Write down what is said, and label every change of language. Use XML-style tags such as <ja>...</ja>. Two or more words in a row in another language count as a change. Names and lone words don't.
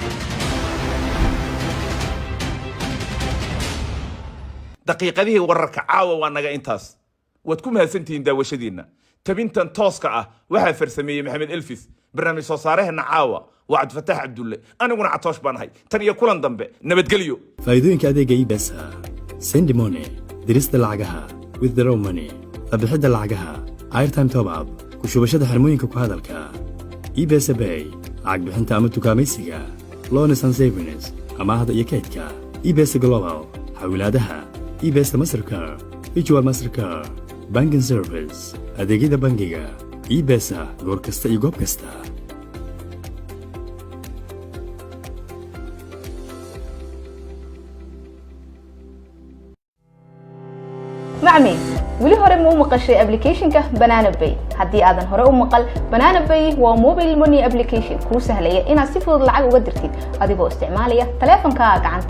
<so>daqiiqadihii wararka caawa waa naga intaas waad ku mahadsantihiin daawashadiina tabintan tooska ah waxaa farsameeyey maxamed elfis barnaamij soo saaraheenna caawa waa cabdifataax cabdulle aniguna catoosh baan ahay tan iyo kulan dambe nabadgelyo faa'iidooyinka adeega ibesa</so> <en>sendi money</en> <so>dirista lacagaha</so> <en>withdraw money</en> <so>qabixidda lacagaha</so> <en>airtime top up</en> <so>ku shubashada xirmooyinka ku hadalka ibesa bay lacag bixinta ama tukaamaysiga</so> <en>loans and savings</en> <so>amaahda iyo kaydka ibesa global xawilaadaha ibesa mastercard ijwa</so> <en>mastercard banking service</en> <so>adeegyada bangiga e-pesa goor kasta iyo goob kasta macmi weli hore ma u maqashay application-ka Banana Pay haddii aadan hore u maqal Banana Pay waa</so> <en>mobile money application</en> <so>kuu sahlaya inaad si fudud lacag uga dirtid adigoo isticmaalaya taleefankaaga gacanta</so>